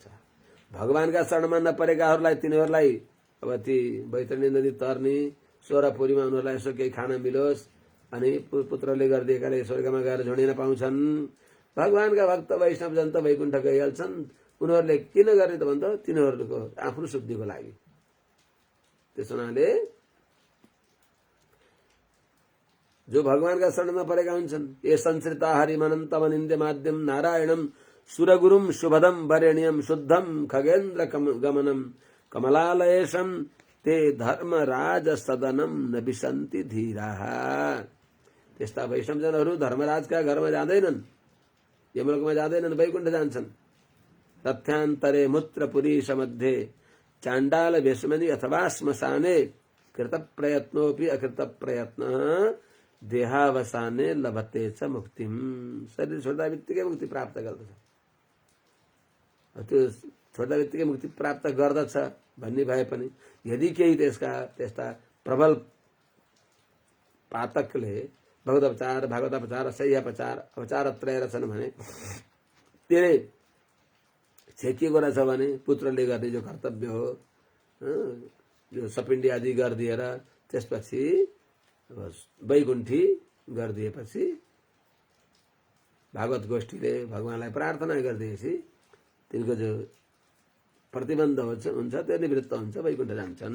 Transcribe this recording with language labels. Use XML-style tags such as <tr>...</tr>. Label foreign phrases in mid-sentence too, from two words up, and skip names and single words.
<ne>भगवानका शरणमा नपरेकाहरूलाई, तिनीहरूलाई अब ती बैतरणी नदी तर्ने, सोह्रपुरीमा उनीहरूलाई यसो केही खान मिलोस् अनि पुत्रले गरिदिएकाले स्वर्गमा गएर झुडिन पाउँछन्। भगवानका भक्त वैष्णव जन त वैकुण्ठ गइहाल्छन्। उनीहरूले किन गर्ने त भन्दा तिनीहरूको आफ्नो शुद्धिको लागि। त्यस हुनाले जो भगवानका शरणमा परेका हुन्छन्,</ne> <sa>ये संश्रिता हरिमनन्तम निन्द्य माध्यम नारायणम सुरगुरुम शुभदम वरेण्यम शुद्धम खगेन्द्र गमनम कमलालयेशम ते धर्मराज सदनम न विसन्ति धीराः।</sa> <ne>त्यस्ता वैष्णवजनहरू धर्मराजका घरमा जाँदैनन्, यमलोकमा जाँदैनन्, वैकुण्ठ जान्छन्।</ne> <sa>तथ्यान्तरे मूत्रपुरीश मध्ये चाण्डाल भेषमणि अथवा श्मशाने कृत प्रयत्नोपि अकृत प्रयत्न देहावसाने लभते च मुक्तिम।</sa> <ne>शरीर छोड्दा बित्तिकै मुक्ति प्राप्त गर्दछ। त्यो छोड्दा बित्तिकै मुक्ति प्राप्त गर्दछ भन्ने भए पनि यदि केही त्यस्ता प्रबल पातकले भगवतपचार, भागवतपचार, शय्यापचार, अपचारत्रय रचन भने त्यसले छेकिएको रहेछ भने पुत्रले गर्ने जो कर्तव्य हो, जो सपिण्डी आदि गरिदिएर त्यसपछि वैकुण्ठी गरिदिएपछि भागवत गोष्ठीले भगवानलाई प्रार्थना गरिदिएपछि तिनको जो प्रतिबन्ध हुन्छ त्यो निवृत्त हुन्छ, वैकुण्ठ जान्छन्।</ne>